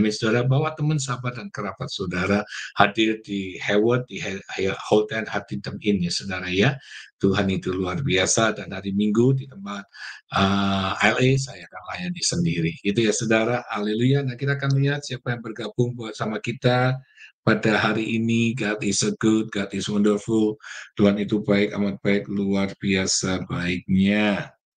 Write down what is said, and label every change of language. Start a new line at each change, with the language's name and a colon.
Indonesian: Amin. Saudara, bawa teman, sahabat, dan kerabat saudara hadir di Hayward, di Holden Huntington Inn, ya saudara ya. Tuhan itu luar biasa, dan hari Minggu di tempat LA saya akan layani sendiri. Itu ya saudara, haleluya. Nah kita akan lihat siapa yang bergabung bersama kita pada hari ini.
English: God is so good, God is wonderful.
Indonesian: Tuhan itu baik, amat baik, luar biasa baiknya.